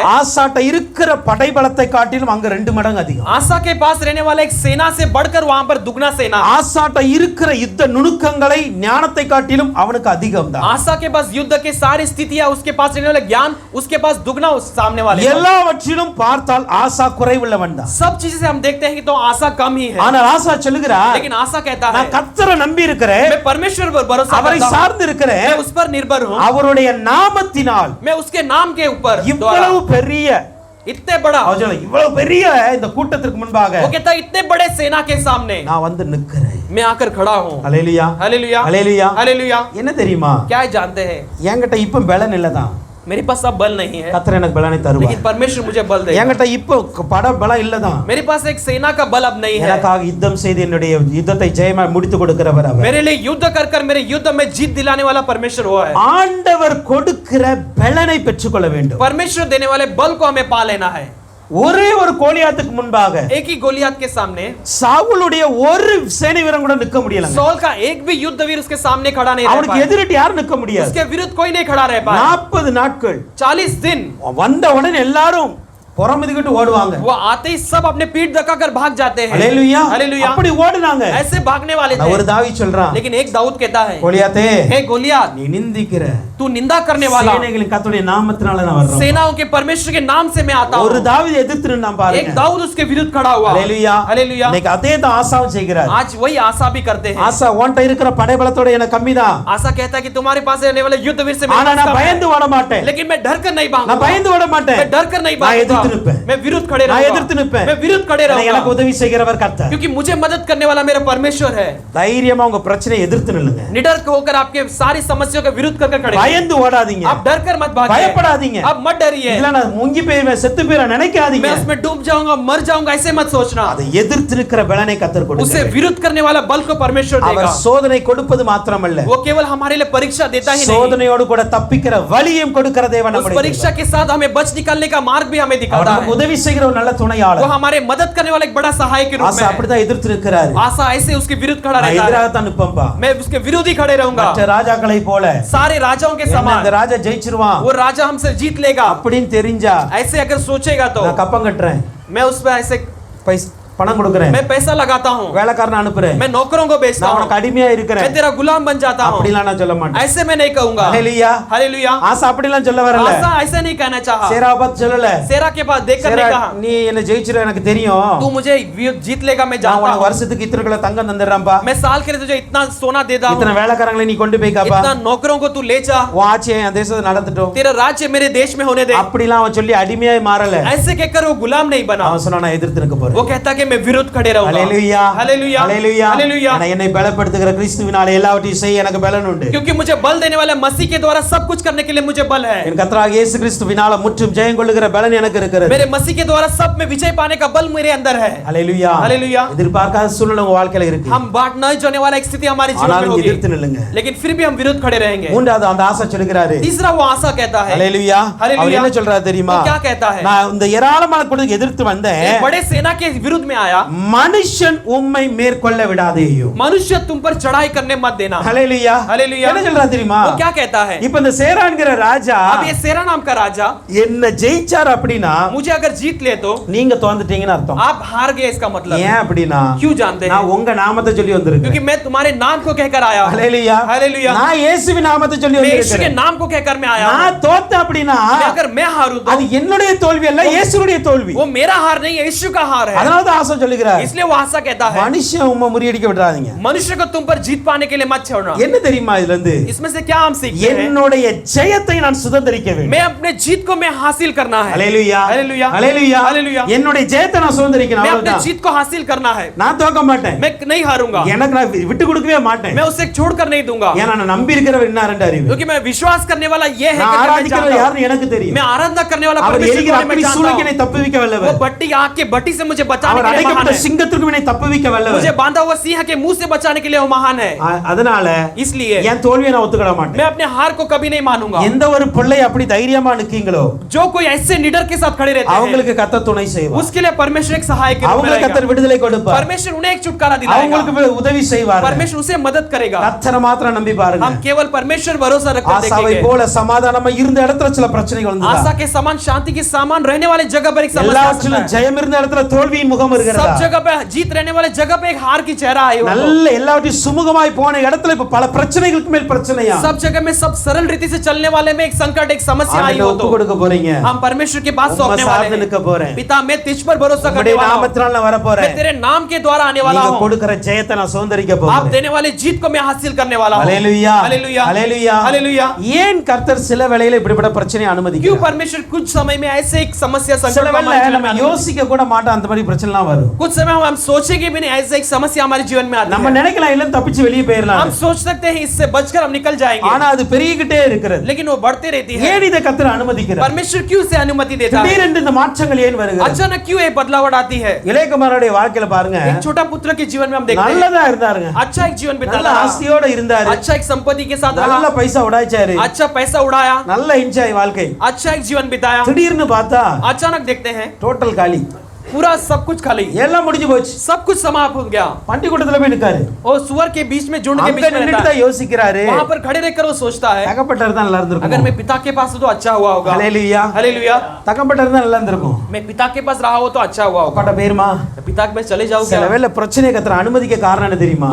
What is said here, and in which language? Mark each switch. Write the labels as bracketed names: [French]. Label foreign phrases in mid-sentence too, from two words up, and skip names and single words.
[Tamil] ஆசாட்ட இருக்கிற படைபலத்தை காட்டிலும் அங்க 2 மடங்கு அதிகம். [Hindi] आशा के पास रहने वाला एक सेना से बढ़कर वहां पर दुगना सेना. [Tamil] ஆசாட்ட இருக்கிற யுத்த நுணுக்கங்களை ஞானத்தை காட்டிலும் அவனுக்கு அதிகம் தான். [Hindi] आशा के पास युद्ध के सारी स्थितियां, उसके पास रहने वाला ज्ञान उसके पास दुगना उस सामने वाले. [Tamil] எல்லாவற்றிலும் பார்த்தால் ஆசா குறைவுள்ளவன் தான். [Hindi] सब चीजें से हम देखते हैं कि तो आशा कम ही है. [Tamil] ஆனால் ஆசா சொல்லுகிறார், [Hindi] लेकिन आशा कहता है [Tamil] நான் கர்த்தரை நம்பி இருக்கிறேன், [Hindi] मैं परमेश्वर पर भरोसा [Tamil] அவரை [Hindi] करता हूं, [Tamil] சார்ந்து இருக்கிறேன், [Hindi] मैं उस पर निर्भर हूं, [Tamil] அவருடைய நாமத்தினால் [Hindi] मैं उसके नाम के ऊपर [Tamil] இவ்வளவு பெரிய [Hindi] इतने बड़ा [Tamil] அவர் சொல்ல, இவ்வளவு பெரிய இந்த கூட்டத்திற்கு முன்பாக [Hindi] वो कहता है इतने बड़े सेना के सामने [Tamil] நான் வந்து நிக்கிறேன். [Hindi] मैं आकर खड़ा हूं. [Tamil] ஹalleluya. [Hindi] हालेलुया. [Tamil] ஹalleluya. [Hindi] हालेलुया. [Tamil] என்ன தெரியுமா? [Hindi] क्या जानते हैं [Tamil] என்கிட்ட இப்ப பலன் இல்லதான். [Hindi] मेरे पास अब बल नहीं है, [Tamil] கர்த்தர் எனக்கு பலனை தருவார். [Hindi] लेकिन परमेश्वर मुझे बल देगा. [Tamil] என்கிட்ட இப்ப பட பலம் இல்லதான். [Hindi] मेरे पास एक सेना का बल अब नहीं है. [Tamil] எனக்காக யுத்தம் செய்து என்னுடைய யுத்தத்தை ஜெயமாய் முடித்து கொடுக்கிறவர் அவர். [Hindi] मेरे लिए युद्ध कर मेरे युद्ध में जीत दिलाने वाला परमेश्वर वो है. [Tamil] ஆண்டவர் கொடுக்கிற பலனை பெற்றுக்கொள்ள வேண்டும். [Hindi] परमेश्वर देने वाले बल को हमें पा लेना है. [Tamil] ஒரே ஒரு கோலியாத்துக்கு முன்பாக [Hindi] एक ही गोलियत के सामने [Tamil] சாவுலுடைய ஒரு சேனை வீரன் கூட நிக்க முடியல. [Hindi] सौल का एक भी युद्ध वीर उसके सामने खड़ा नहीं रह [Tamil] அவனுக்கு [Hindi] पाया. [Tamil] எதிரிட்டு யாரும் நிக்க முடியாது. [Hindi] उसके विरुद्ध कोई नहीं खड़ा रह पाया. [Tamil] 40 நாட்கள் [Hindi] 40 दिन [Tamil] வந்த உடனே எல்லாரும் புறமிதிக்கிட்டு ஓடுவாங்க. [Hindi] वो आते ही सब अपने पीठ दबाकर भाग जाते हैं. [Tamil] ஹalleluya. [Hindi] हालेलुया. [Tamil] அப்படி ஓடுனாங்க. [Hindi] ऐसे भागने वाले [Tamil] ஒரு [Hindi] थे. [Tamil] தாவீது சொல்றான், [Hindi] लेकिन एक दाऊद कहता है, [Tamil] கோலியாத்தே, [Hindi] हे गोलियत, [Tamil] நீ நிந்திக்கிற [Hindi] तू निंदा करने वाला, [Tamil] சேனைகளின் கர்த்தருடைய நாமத்தினால நான் வர்றேன். [Hindi] सेनाओं के परमेश्वर के नाम से मैं आता हूं. [Tamil] ஒரு தாவீது எதிர்த்து நின்னான் பாருங்க. [Hindi] एक दाऊद उसके विरुद्ध खड़ा हुआ. [Tamil] ஹalleluya. [Hindi] हालेलुया. [Tamil] இன்னைக்கு அதே தான் ஆசாவும் செய்கிறார். [Hindi] आज वही आशा भी करते हैं. [Tamil] ஆசா உன்கிட்ட இருக்கிற படைபலத்தோட எனக்கு கம்மிதான். [Hindi] आशा कहता है कि तुम्हारे पास रहने वाले युद्ध वीर से मेरे [Tamil] ஆனா [Hindi] पास [Tamil] நான் [Hindi] कम है. [Tamil] பயந்து ஓட மாட்டேன். [Hindi] लेकिन मैं डर कर नहीं [Tamil] நான் [Hindi] भागूंगा. [Tamil] பயந்து ஓட மாட்டேன். [Hindi] मैं डर कर नहीं [Tamil] நான் எதிர்த்து நிப்பேன். [Hindi] भागूंगा. मैं विरुद्ध खड़े [Tamil] நான் [Hindi] रहूंगा. [Tamil] எதிர்த்து நிப்பேன். [Hindi] मैं विरुद्ध खड़े [Tamil] எனக்கு [Hindi] रहूंगा. [Tamil] உதவி செய்கிறவர் கர்த்தர். [Hindi] क्योंकि मुझे मदद करने वाला मेरा परमेश्वर है. [Tamil] தைரியமா உங்க பிரச்சனையை எதிர்த்து நில்லுங்க. [Hindi] निडर होकर आपके सारी समस्याओं के विरुद्ध कर खड़े. [Tamil] பயந்து ஓடாதீங்க. [Hindi] आप डर कर मत भागिए. [Tamil] பயப்படாதீங்க. [Hindi] आप मत डरिए. [Tamil] இல்ல நான் முங்கி போய்வேன் செத்து போய்றேன் நினைக்காதீங்க. [Hindi] मैं उसमें डूब जाऊंगा, मर जाऊंगा, ऐसे मत सोचना. [Tamil] அதை எதிர்த்து நிக்கிற பலனை கர்த்தர் [Hindi] उसे [Tamil] கொடுக்கிறார். [Hindi] विरुद्ध करने वाला बल को परमेश्वर [Tamil] அவர் [Hindi] देगा. [Tamil] சோதனை கொடுப்பது மாத்திரமல்ல, [Hindi] वो केवल हमारे लिए परीक्षा देता ही नहीं, [Tamil] சோதனையோடு கூட தப்பிக்கிற வழியையும் கொடுக்கிற தேவன் [Hindi] उस [Tamil] நம்முடைய [Hindi] परीक्षा के साथ हमें बच निकलने का मार्ग भी हमें दिखाता निकालता [Tamil] நமக்கு [Hindi] है। [Tamil] உதவி செய்கிற ஒரு நல்ல [Hindi] वो [Tamil] துணையாளர். [Hindi] हमारे मदद करने वाला एक बड़ा सहायक के रूप में [Tamil] ஆசா [Hindi] है। [Tamil] அப்படிதான் எதிர்த்து நிற்கிறாரு. [Hindi] आशा ऐसे उसके विरुद्ध खड़ा [Tamil] நான் [Hindi] रहता है। [Tamil] எதிராக தான் நிப்பம்பா. [Hindi] मैं उसके विरोधी खड़े रहूंगा। [Tamil] மற்ற ராஜாக்களை போல [Hindi] सारे राजाओं के [Tamil] என்ன [Hindi] समान [Tamil] இந்த ராஜா ஜெயிச்சிருவான் [Hindi] वो राजा हमसे जीत लेगा [Tamil] அப்படின்னு தெரிஞ்சா [Hindi] ऐसे अगर सोचेगा तो [Tamil] நான் கப்பம் கட்டுறேன், [Hindi] मैं उस पर ऐसे [Tamil] பணம் கொடுக்கறேன், [Hindi] मैं पैसा लगाता हूँ, [Tamil] வேலைக்காரனை அனுப்புறேன், [Hindi] मैं नौकरों को बेचता [Tamil] நான் [Hindi] हूँ, [Tamil] உனக்கு அடிமையா [Hindi] मैं [Tamil] இருக்கிறேன் [Hindi] तेरा गुलाम बन जाता हूँ। [Tamil] அப்படிலாம் நான் சொல்ல மாட்டேன். [Hindi] ऐसे मैं नहीं कहूंगा। [Tamil] ஹalleluya. [Hindi] हालेलुया। [Tamil] ஆசா அப்படிலாம் சொல்ல வரல. [Hindi] आशा ऐसे नहीं कहना चाहा। [Tamil] சேரா பார்த்து சொல்லல. [Hindi] सेरा के पास देख कर [Tamil] சேரா [Hindi] नहीं कहा [Tamil] நீ என்ன ஜெயிச்சிரு எனக்கு தெரியும், [Hindi] तू मुझे जीत लेगा, मैं [Tamil] நான் [Hindi] जानता [Tamil] உனக்கு [Hindi] हूँ। [Tamil] வருஷத்துக்கு இத்தனை கிலோ தங்கம் தந்துடுறேன்பா, [Hindi] मैं साल के लिए तुझे इतना सोना दे दूं, [Tamil] இத்தனை வேலைக்காரங்களை நீ கொண்டு போய் காப்பா, [Hindi] इतना नौकरों को तू ले जा, [Tamil] உன் ஆட்சியை என் தேசத்தை நடத்தட்டும், [Hindi] तेरा राज्य मेरे देश में होने दे। [Tamil] அப்படிலாம் அவன் சொல்லி அடிமையாய் மாறல. [Hindi] ऐसे कहकर वो गुलाम नहीं बना। [Tamil] அவன் சொன்னா நான் எதிர்த்து நிற்க போறேன். [Hindi] वो कहता कि मैं विरुद्ध खड़े रहूंगा। [Tamil] ஹalleluya. [Hindi] हालेलुया। [Tamil] ஹalleluya. [Hindi] हालेलुया। [Tamil] நான் என்னை பலப்படுத்துகிற கிறிஸ்துவினாலே எல்லாவற்றையும் செய்ய எனக்கு பலன் உண்டு. [Hindi] क्योंकि मुझे बल देने वाले मसीह के द्वारा सब कुछ करने के लिए मुझे बल है। [Tamil] என் கர்த்தராகிய இயேசு கிறிஸ்துவினால முற்றும் ஜெயம் கொள்ளுகிற பலன் எனக்கு இருக்கிறது. [Hindi] मेरे मसीह के द्वारा सब में विजय पाने का बल मेरे अंदर है। [Tamil] ஹalleluya. [Hindi] हालेलुया। [Tamil] எதிர்பார்க்காத சூழ்நிலை உங்க வாழ்க்கையில இருக்கு. [Hindi] हम बाट नहीं जाने वाला एक स्थिति हमारे जीवन में [Tamil] ஆனாலும் [Hindi] होगी, [Tamil] எதிர்த்து நில்லுங்க. [Hindi] लेकिन फिर भी हम विरुद्ध खड़े रहेंगे। [Tamil] மூன்றாவது அந்த ஆசா சொல்கிறாரு. [Hindi] तीसरा वो आशा कहता है। [Tamil] ஹalleluya. [Hindi] हालेलुया। [Tamil] அவர் என்ன சொல்றாரு தெரியுமா? [Hindi] वो क्या कहता है? [Tamil] நான் இந்த ஏராளமான கூட்டத்துக்கு எதிர்த்து வந்தேன், [Hindi] एक बड़े सेना के विरुद्ध में आया, [Tamil] மனுஷன் உம்மை மேற்கொள்ள விடாதேயோ. [Hindi] मनुष्य तुम पर चढ़ाई करने मत देना। [Tamil] ஹalleluya. [Hindi] हालेलुया। [Tamil] என்ன சொல்றாரு தெரியுமா? [Hindi] वो क्या कहता है? [Tamil] இப்ப இந்த சேரான்கிற ராஜா [Hindi] अब ये सेरा नाम का राजा [Tamil] என்ன ஜெயிச்சார் அப்படினா [Hindi] मुझे अगर जीत ले तो [Tamil] நீங்க தோந்துட்டீங்கன்னு அர்த்தம். [Hindi] आप हार गए इसका मतलब। [Tamil] ஏன் அப்படினா [Hindi] क्यों जानते हैं? [Tamil] நான் உங்க நாமத்தை சொல்லி வந்திருக்கேன். [Hindi] क्योंकि मैं तुम्हारे नाम को कहकर आया हूं। [Tamil] ஹalleluya. [Hindi] हालेलुया। [Tamil] நான் இயேசுவின் நாமத்தை சொல்லி [Hindi] मैं यीशु के [Tamil] வந்திருக்கேன். [Hindi] नाम को कहकर मैं आया हूं। [Tamil] நான் தோத்த அப்படினா [Hindi] अगर मैं हारूं तो [Tamil] அது என்னுடைய தோல்வி அல்ல, இயேசுவுடைய தோல்வி. [Hindi] वो मेरा हार नहीं, यीशु का हार है। [Tamil] அதனால தான் ஆசா சொல்லுகிறார், [Hindi] इसलिए वो आशा कहता है [Tamil] மனுஷன் உம்மை முறியடிக்க விடாதீங்க. [Hindi] मनुष्य को तुम पर जीत पाने के लिए मत छोड़ना। [Tamil] என்ன தெரியுமா இதுல இருந்து? [Hindi] इसमें से क्या हम सीखते हैं? [Tamil] என்னுடைய ஜெயத்தை நான் சுதந்தரிக்க வேண்டும். [Hindi] मैं अपने जीत को मैं हासिल करना है। [Tamil] ஹalleluya. [Hindi] हालेलुया। [Tamil] ஹalleluya. [Hindi] हालेलुया। [Tamil] என்னுடைய ஜெயத்தை நான் சுதந்தரிக்கணும். [Hindi] मैं अपने [Tamil] அவ்வளவுதான். [Hindi] जीत को हासिल करना है। [Tamil] நான் தோக்க மாட்டேன். [Hindi] मैं नहीं हारूंगा। [Tamil] எனக்கு நான் விட்டு கொடுக்கவே மாட்டேன். [Hindi] मैं उसे छोड़कर नहीं दूंगा। [Tamil] ஏன்னா நான் நம்பி இருக்கிறவர் இன்னாரண்டு அறிவு. [Hindi] क्योंकि मैं विश्वास करने वाला ये है [Tamil] நான் [Hindi] कि मैं [Tamil] ஆராதிக்கிறவர் [Hindi] जानता [Tamil] யாருன்னு எனக்கு [Hindi] हूं। [Tamil] தெரியும். [Hindi] मैं आराधना करने वाला [Tamil] அவர் [Hindi] परमेश्वर [Tamil] எரிகிற [Hindi] को मैं [Tamil] அக்கினி [Hindi] जानता [Tamil] சூளைக்கு [Hindi] हूं। [Tamil] என்னை தப்புவிக்க [Hindi] वो [Tamil] வல்லவர். [Hindi] भट्टी आग के भट्टी से मुझे बचाने [Tamil] அவர் [Hindi] के लिए महान [Tamil] அடைக்கப்பட்ட [Hindi] है। [Tamil] சிங்கத்திற்கு என்னை தப்புவிக்க வல்லவர். [Hindi] मुझे बांधा हुआ सिंह के मुंह से बचाने के लिए वो महान है। [Tamil] அதனால [Hindi] इसलिए [Tamil] என் தோல்வியை நான் ஒத்துக்கிட மாட்டேன். [Hindi] मैं अपने हार को कभी नहीं मानूंगा। [Tamil] எந்த ஒரு பிள்ளை அப்படி தைரியமா நிக்கீங்களோ [Hindi] जो कोई ऐसे निडर के साथ खड़े रहते हैं [Tamil] அவங்களுக்கு கர்த்தர் துணை செய்வார். [Hindi] उसके लिए परमेश्वर एक सहायक के रूप में [Tamil] அவங்களுக்கு [Hindi] रहेगा। [Tamil] கர்த்தர் விடுதலை கொடுப்பார். [Hindi] परमेश्वर उन्हें एक छुटकारा दिलाएगा। [Tamil] அவங்களுக்கு உதவி செய்வார். [Hindi] परमेश्वर उसे मदद करेगा। [Tamil] கர்த்தரை மாத்திரம் நம்பி பாருங்க. [Hindi] हम केवल परमेश्वर भरोसा रखकर [Tamil] ஆசாவை [Hindi] देखेंगे। [Tamil] போல சமாதானமா இருந்த இடத்துல சில பிரச்சனைகள் வந்ததா? [Hindi] आशा के समान शांति के समान रहने वाले जगह पर एक समस्या आ सकता [Tamil] எல்லாவற்றிலும் [Hindi] है। [Tamil] ஜெயம் இருந்த இடத்துல தோல்வியின் முகம் இருக்கிறதா? [Hindi] सब जगह पे जीत रहने वाले जगह पे एक हार की चेहरा आई हो। [Tamil] நல்ல எல்லாவற்றையும் சுமூகமாய் போன இடத்துல இப்ப பல பிரச்சனைகளுக்கு மேல் பிரச்சனையா? [Hindi] सब जगह में सब सरल रीति से चलने वाले में एक संकट एक समस्या आई हो [Tamil] ஒப்பு [Hindi] तो [Tamil] கொடுக்க போறீங்க. [Hindi] हम परमेश्वर के पास [Tamil] உம்மை [Hindi] सौंपने वाले [Tamil] சார்ந்து நிற்க [Hindi] हैं। [Tamil] போறேன். [Hindi] पिता मैं तुझ पर भरोसा करने [Tamil] உம்முடைய [Hindi] वाला हूं। [Tamil] நாமத்தினால நான் வர [Hindi] मैं [Tamil] போறேன். [Hindi] तेरे नाम के द्वारा आने वाला [Tamil] நீங்க [Hindi] हूं। [Tamil] கொடுக்கிற ஜெயத்தை நான் சுதந்தரிக்க [Hindi] आप [Tamil] போறேன். [Hindi] देने वाले जीत को मैं हासिल करने वाला हूं। [Tamil] ஹalleluya. [Hindi] हालेलुया। [Tamil] ஹalleluya. [Hindi] हालेलुया। [Tamil] ஏன் கர்த்தர் சில வேளையில இப்படிப்பட்ட பிரச்சனையை [Hindi] क्यों [Tamil] அனுமதிக்கிறார்? [Hindi] परमेश्वर कुछ समय में ऐसे एक समस्या [Tamil] சில [Hindi] संकट को हमारे [Tamil] வேளை [Hindi] जीवन [Tamil] நம்ம [Hindi] में आती है। [Tamil] யோசிக்க கூட மாட்டோம் அந்த மாதிரி பிரச்சனைலாம் வரும். [Hindi] कुछ समय हम सोचेंगे भी नहीं ऐसे एक समस्या हमारे जीवन में आती [Tamil] நம்ம [Hindi] है। [Tamil] நினைக்கலாம் இல்ல தப்பிச்சு வெளியே [Hindi] हम [Tamil] போயிரலாம். [Hindi] सोच सकते हैं इससे बचकर हम निकल जाएंगे, [Tamil] ஆனா அது பெருகிட்டே இருக்கிறது. [Hindi] लेकिन वो बढ़ते रहती है। [Tamil] ஏன் இதை கர்த்தர் அனுமதிக்கிறார்? [Hindi] परमेश्वर क्यों से अनुमति देता है? [Tamil] திடீரென்று இந்த மாற்றங்கள் ஏன் வருகிறது? [Hindi] अचानक क्यों ये बदलाव आती है? [Tamil] இளையகுமாரனுடைய வாழ்க்கையில பாருங்க, [Hindi] एक छोटा पुत्र के जीवन में हम देखते हैं [Tamil] நல்லதா இருந்தாருங்க, [Hindi] अच्छा एक जीवन बिता [Tamil] நல்ல [Hindi] रहा, [Tamil] ஆஸ்தியோட இருந்தாரு, [Hindi] अच्छा एक संपत्ति के साथ [Tamil] நல்ல [Hindi] रहा, [Tamil] பைசா உடாய்ச்சாரு, [Hindi] अच्छा पैसा उड़ाया, [Tamil] நல்ல என்ஜாய் வாழ்க்கை. [Hindi] अच्छा एक जीवन बिताया। [Tamil] திடீர்னு பார்த்தா [Hindi] अचानक देखते हैं [Tamil] டோட்டல் காலி, [Hindi] पूरा सब कुछ खाली, [Tamil] எல்லாம் முடிஞ்சு போச்சு. [Hindi] सब कुछ समाप्त हो गया। [Tamil] பண்டி கூட்டத்துல போய் நிக்காரு. [Hindi] और सुअर के बीच में झुंड के [Tamil] அங்க [Hindi] बीच में [Tamil] நின்னுட்டு [Hindi] रहता [Tamil] தான் [Hindi] है। [Tamil] யோசிக்கிறாரு, [Hindi] वहां पर खड़े रहकर वो सोचता है [Tamil] தகப்பட்டர் தான் நல்லா [Hindi] अगर [Tamil] இருந்திருக்கும். [Hindi] मैं पिता के पास हूं तो अच्छा हुआ होगा। [Tamil] ஹalleluya. [Hindi] हालेलुया। [Tamil] தகப்பட்டர் தான் நல்லா இருந்திருக்கும். [Hindi] मैं पिता के पास रहा हो तो अच्छा हुआ होगा। [Tamil] பட்ட பேருமா [Hindi] पिता के पास चले जाओ [Tamil] சில [Hindi] क्या? [Tamil] வேளை பிரச்சனை கர்த்தர் அனுமதிக்க காரணம் என்ன தெரியுமா?